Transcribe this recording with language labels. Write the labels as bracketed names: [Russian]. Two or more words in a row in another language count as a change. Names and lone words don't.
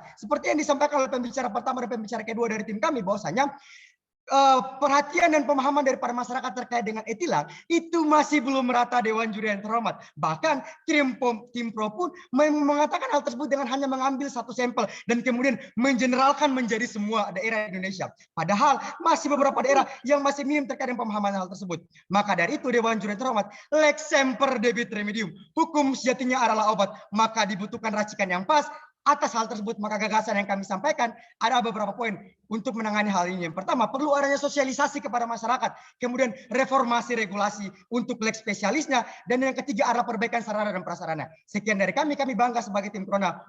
[Indonesian] Seperti yang disampaikan oleh pembicara pertama dan pembicara kedua dari tim kami, bahwasanya perhatian dan pemahaman daripada masyarakat terkait dengan e-tilang itu masih belum merata Dewan Juri yang terhormat. Bahkan tim pro pun mengatakan hal tersebut dengan hanya mengambil satu sampel dan kemudian mengeneralkan menjadi semua daerah Indonesia. Padahal masih beberapa daerah yang masih minim terkait dengan pemahaman hal tersebut. Maka dari itu Dewan Juri yang terhormat, [Latin] lex semper debit remedium, [Indonesian] hukum sejatinya adalah obat, maka dibutuhkan racikan yang pas. Atas hal tersebut, maka gagasan yang kami sampaikan ada beberapa poin untuk menangani hal ini. Yang pertama, perlu adanya sosialisasi kepada masyarakat. Kemudian reformasi regulasi untuk [Latin] lex spesialisnya. [Indonesian] Dan yang ketiga adalah perbaikan sarana dan prasarana. Sekian dari kami bangga sebagai tim Krona.